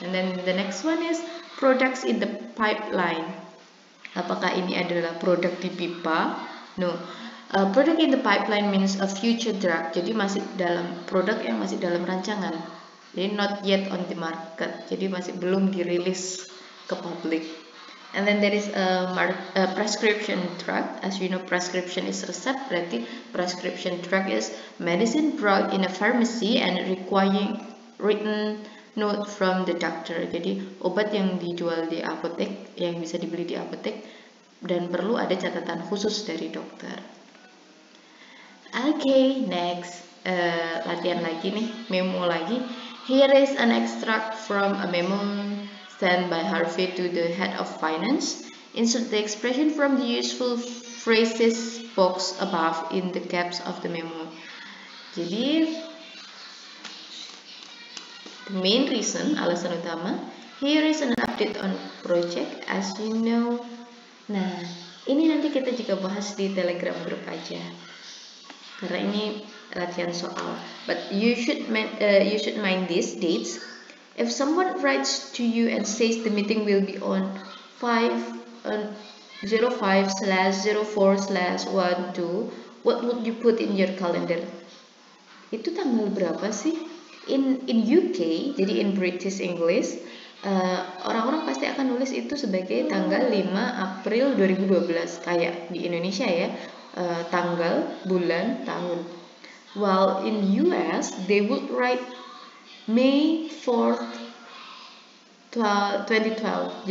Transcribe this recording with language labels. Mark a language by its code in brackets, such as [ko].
[en] And then the next one is products in the pipeline. [id] Apakah ini adalah produk di pipa? [en] No. Product in the pipeline means a future drug. [id] Jadi masih dalam produk yang masih dalam rancangan. Jadi [en] not yet on the market. [id] Jadi masih belum dirilis ke publik. [en] And then there is a prescription drug. As you know, prescription is resep. [id] Berarti [en] prescription drug is medicine brought in a pharmacy and requiring written note from the doctor. [id] Jadi obat yang dijual di apotek, yang bisa dibeli di apotek, dan perlu ada catatan khusus dari dokter. [en] Okay, next [id] latihan lagi nih, memo lagi. [en] Here is an extract from a memo sent by Harvey to the head of finance. Insert the expression from the useful phrases box above in the caps of the memo. [id] Jadi [en] the main reason, [id] alasan utama, [en] here is an update on project as you know. [id] Nah, ini nanti kita juga bahas di Telegram group aja. Karena ini latihan soal. [en] But you should mind these dates. If someone writes to you and says the meeting will be on 05/04/12, what would you put in your calendar? [id] Itu tanggal berapa sih? [en] In UK, [id] jadi [en] in British English, [id] orang-orang pasti akan nulis itu sebagai tanggal 5 April 2012. Kayak di Indonesia ya. Tanggal, bulan, tahun. [en] While in US they would write May 4th 2012.